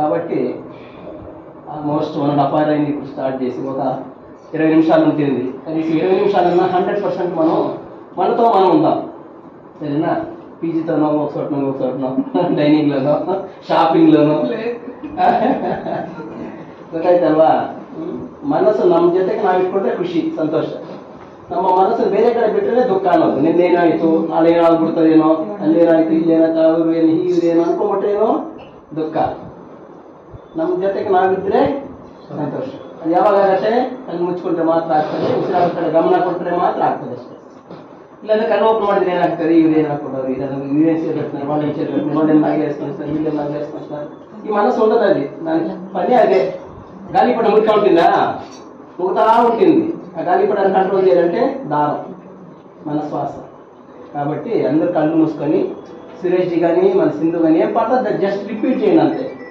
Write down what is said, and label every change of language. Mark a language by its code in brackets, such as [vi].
[te] కాబట్టి almost 1.5 hour అయింది ఇప్పుడు స్టార్ట్ చేసి. ఒక 20 నిమిషాలు ఉంటుంది. కనీసం 20 నిమిషాలన్నా 100% మనం మనతో మనం ఉందాం. సరేనా? పీజీతోనో ఒక చోటనో డైనింగ్లోనో షాపింగ్లోనో [kn] ಗೊತ್ತಾಯ್ತಲ್ವಾ? ಮನಸ್ಸು ನಮ್ಮ ಜೊತೆಗೆ ನಾವು ಇಟ್ಕೊಂಡ್ರೆ ಖುಷಿ, ಸಂತೋಷ. ನಮ್ಮ ಮನಸ್ಸನ್ನು ಬೇರೆ ಕಡೆ ಬಿಟ್ಟರೆ ದುಃಖ ಅನ್ನೋದು. ನಿನ್ನೇನಾಯಿತು, ನಾಳೆ ಏನಾಗ್ಬಿಡ್ತದೇನೋ, ಅಲ್ಲೇನಾಯ್ತು, ಇಲ್ಲೇನಾಯ್ತು, ಅವರು ಏನು ಹೀಗೇನು ಅನ್ಕೊಂಡ್ಬಿಟ್ರೇನೋ ದುಃಖ. ನಮ್ಮ ಜೊತೆಗೆ ನಾವಿದ್ರೆ ಸಂತೋಷ. ಅದು ಯಾವಾಗ ಆಗತ್ತೆ? ಕಣ್ಣು ಮುಚ್ಕೊಂಡ್ರೆ ಮಾತ್ರ ಆಗ್ತದೆ. ಉಸಿರಾಡ ಕಡೆ ಗಮನ ಕೊಟ್ಟರೆ ಮಾತ್ರ ಆಗ್ತದೆ ಅಷ್ಟೇ. ಇಲ್ಲಾಂದ್ರೆ ಕಣ್ಣು ಓಪನ್ ಮಾಡಿದ್ರೆ ಏನಾಗ್ತದೆ? ಇವ್ರು ಏನಾಗ್ಕೊಡೋರು, ಇವೇನು ಸೇರ್ಕೊಳ್ತಾರೆ, [te] వాళ్ళు ఏం చేరుకుంటారు, వాళ్ళు ఏం నాగేసుకొస్తారు, వీళ్ళు ఏం నాగేసుకొస్తారు. ఈ మనసు ఉండదు. అది దాని పని అదే. గాలిపట మురికా ఉంటుందా? ముగుతా ఉంటుంది. ఆ గాలిపటాన్ని కంట్రోల్ చేయాలంటే దారం, మన శ్వాస. కాబట్టి అందరు కళ్ళు మూసుకొని సురేష్జీ కానీ మన సింధు కానీ ఏం పడుతుంది జస్ట్ రిపీట్ చేయండి అంతే.